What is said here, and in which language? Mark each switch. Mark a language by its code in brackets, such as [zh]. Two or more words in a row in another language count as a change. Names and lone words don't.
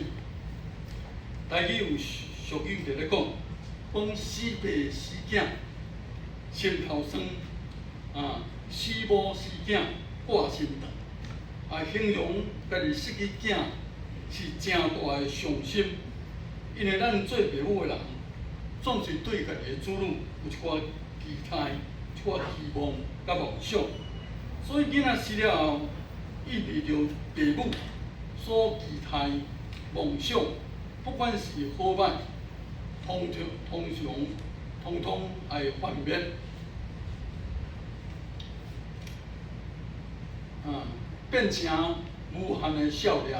[nan] 台语有俗语在咧讲死爸死囝心头酸，死母死囝挂心肠，形容家己失去囝是真大的伤心。因为咱做父母的人，总是对家己的子女有一寡期待、一寡希望甲梦想，所以囡仔死了后，意味着父母所期待、梦想，不管是好歹，通会幻灭。变成无限的笑脸。